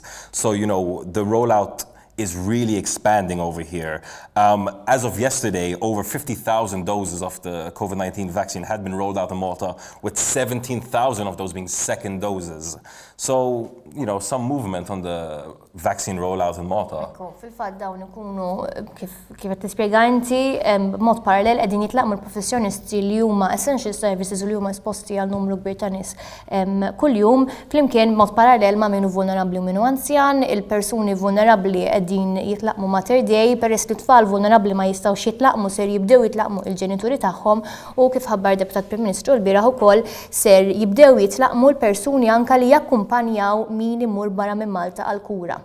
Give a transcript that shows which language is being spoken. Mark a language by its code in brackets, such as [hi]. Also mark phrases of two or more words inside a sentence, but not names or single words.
[en] So, the rollout is really expanding over here. As of yesterday, over 50,000 doses of the COVID-19 vaccine had been rolled out in Malta, with 17,000 of those being second doses. So, some movement on the vaccine rollout in Malta. [mt] Fil-fatt dawn ikunu kif qed tispjega inti b'mod parallel qegħdin jitlaqmu l-professjonisti li huma [en] essential services [mt] li huma esposti għal numru kbir ta' nies kuljum flimkien b'mod parallel ma' minnu vulnerabbli u minnu anzjan, il-persuni vulnerabbli qegħdin jitlaqmu mater dej peress li tfal vulnerabbli ma jistgħux jitlaqmu ser jibdew jitlaqmu il-ġenituri tagħhom u kif ħabbar Deputat Prim Ministru l-bieraħ ukoll ser jibdew jitlaqmu l-persuni anke li jakkumpanjaw min imur barra minn Malta għal kura.